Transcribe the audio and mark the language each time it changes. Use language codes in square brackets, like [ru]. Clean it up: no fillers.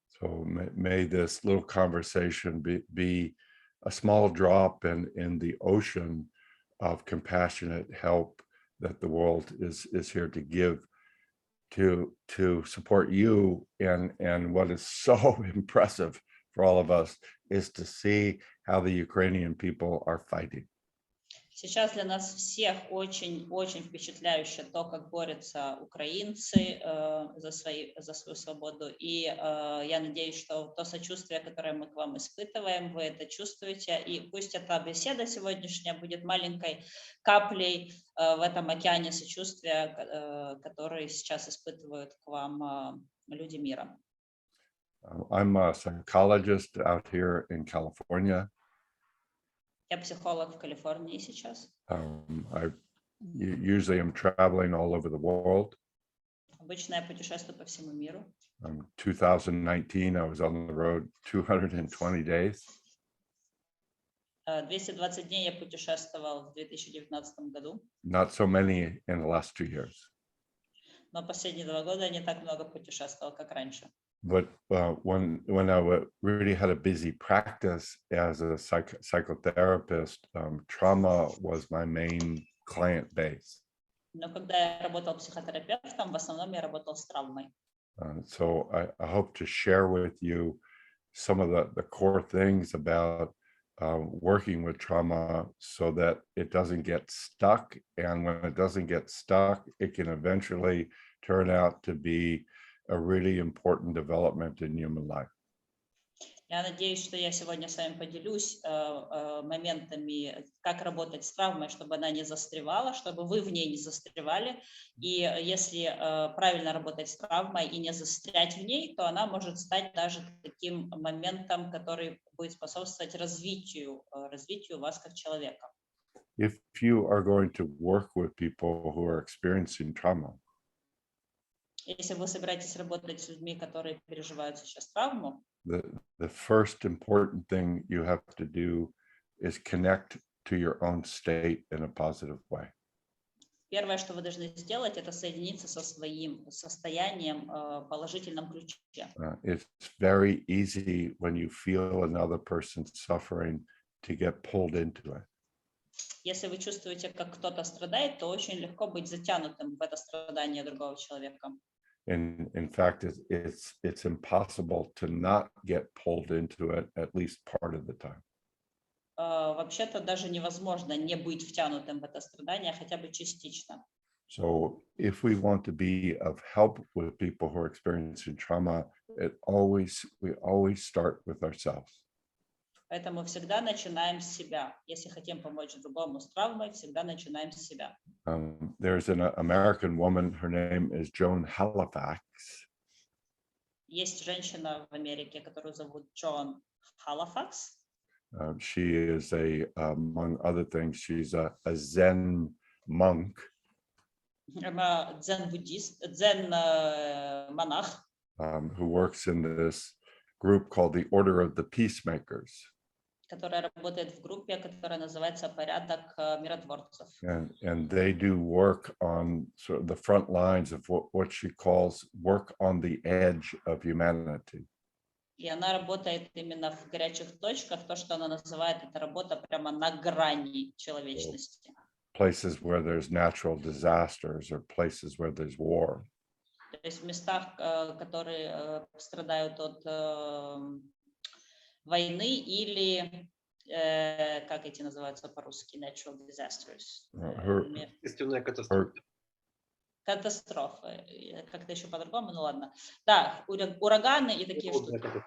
[en] So may this little conversation be a small drop in the ocean of compassionate help that the world is here to give to support you. And what is so impressive for all of us is to see how the Ukrainian people are fighting. [ru] Сейчас для нас всех очень впечатляюще то, как борются украинцы за свою свободу. И я надеюсь, что то сочувствие, которое мы к вам испытываем, вы это чувствуете. И пусть эта беседа сегодняшняя будет маленькой каплей в этом океане сочувствия, который сейчас испытывают к вам люди мира. [en] I'm a psychologist out here in California. [ru] Я психолог в Калифорнии сейчас. [en] I usually am traveling all over the world. [ru] Обычно я путешествую по всему миру. [en] 2019, I was on the road 220 days. [ru] 220 дней я путешествовал в 2019 году. [en] Not so many in the last 2 years. [ru] Но последние 2 года я не так много путешествовал, как раньше. [en] But when I really had a busy practice as a psychotherapist, trauma was my main client base. [ru] Но когда я работал психотерапевтом, в основном я работал с травмой. [en] So I hope to share with you some of the core things about working with trauma so that it doesn't get stuck. And when it doesn't get stuck, it can eventually turn out to be a really important development in human life. [ru] Я надеюсь, что я сегодня с вами поделюсь моментами, как работать с травмой, чтобы она не застревала, чтобы вы в ней не застревали. И если правильно работать с травмой и не застрять в ней, то она может стать даже таким моментом, который будет способствовать развитию вас как человека. [en] If you are going to work with people who are experiencing trauma, [ru] если вы собираетесь работать с людьми, которые переживают сейчас травму, [en] the first important thing you have to do is connect to your own state in a positive way. [ru] Первое, что вы должны сделать, это соединиться со своим состоянием в положительном ключе. [en] It's very easy when you feel another person's suffering to get pulled into it. [ru] Если вы чувствуете, как кто-то страдает, то очень легко быть затянутым в это страдание другого человека. [en] In fact, it's impossible to not get pulled into it at least part of the time. [ru] Вообще-то даже невозможно не быть втянутым в это страдание хотя бы частично. [en] So if we want to be of help with people who are experiencing trauma, we always start with ourselves. [ru] Поэтому всегда начинаем с себя. Если хотим помочь другому с травмой, всегда начинаем с себя. [en] There's an American woman, her name is Joan Halifax. [ru] Есть женщина в Америке, которую зовут Джон Халафакс. [en] She is among other things, she's a Zen monk. [ru] Она дзен-буддист, дзен-монах, [en] Who works in this group called the Order of the Peacemakers. [ru] которая работает в группе, которая называется «Порядок миротворцев». [en] And they do work on sort of the front lines of what she calls work on the edge of humanity. [ru] И она работает именно в горячих точках, то, что она называет, это работа прямо на грани человечности. [en] Places where there's natural disasters or places where there's war. [ru] То есть в местах, которые страдают от войны или, как эти называются по-русски, [en] natural disasters. [ru] Естественная катастрофа. Катастрофы. Как-то еще по-другому, ну ладно. Да, ураганы и такие штуки.